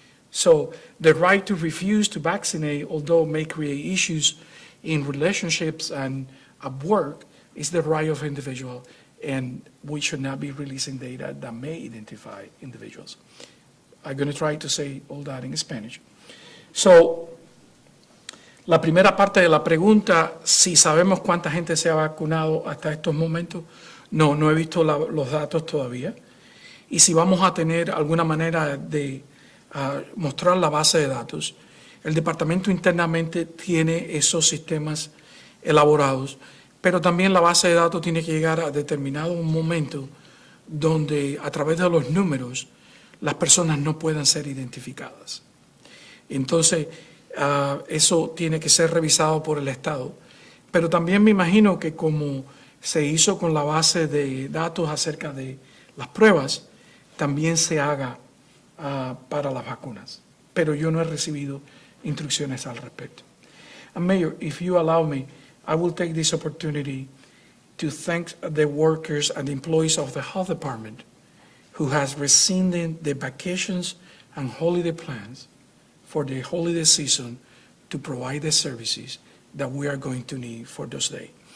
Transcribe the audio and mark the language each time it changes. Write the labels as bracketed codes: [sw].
[en] So the right to refuse to vaccinate, although may create issues in relationships and at work, is the right of individual, and we should not be releasing data that may identify individuals. I'm going to try to say all that in Spanish. [es] So, la primera parte de la pregunta, si sabemos cuánta gente se ha vacunado hasta estos momentos, no he visto los datos todavía. Y si vamos a tener alguna manera de mostrar la base de datos, el departamento internamente tiene esos sistemas elaborados, pero también la base de datos tiene que llegar a determinado momento donde a través de los números las personas no puedan ser identificadas. Entonces, eso tiene que ser revisado por el Estado. Pero también me imagino que como se hizo con la base de datos acerca de las pruebas, también se haga para las vacunas. Pero yo no he recibido instrucciones al respecto. [en] And Mayor, if you allow me, I will take this opportunity to thank the workers and employees of the health department who has rescinded the vacations and holiday plans for the holiday season to provide the services that we are going to need for those days.